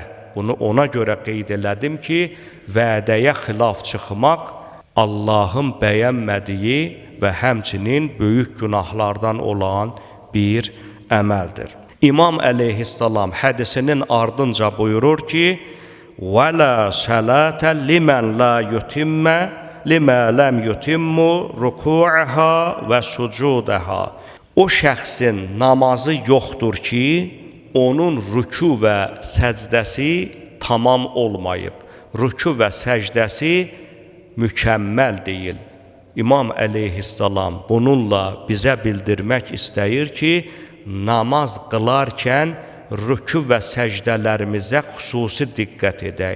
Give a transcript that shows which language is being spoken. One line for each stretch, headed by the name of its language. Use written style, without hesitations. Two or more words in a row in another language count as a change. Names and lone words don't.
Azerbaijani: Bunu ona görə qeyd elədim ki, vədəyə xilaf çıxmaq Allahın bəyənmədiyi və həmçinin böyük günahlardan olan bir əməldir. İmam əleyhissalam hədisinin ardınca buyurur ki,
Arabic: وَلَا صَلَاةَ لِمَنْ لَا يُتِمَّ لِمَا لَمْ يُتِمُّ رُكُوعَهَا وَسُجُودَهَا.
Azerbaijani: O şəxsin namazı yoxdur ki, onun rükû və səcdəsi tamam olmayıb. Rükû və səcdəsi mükəmməl deyil. İmam əleyhissalam bununla bizə bildirmək istəyir ki, namaz qılarkən rükû və səcdələrimizə xüsusi diqqət edək.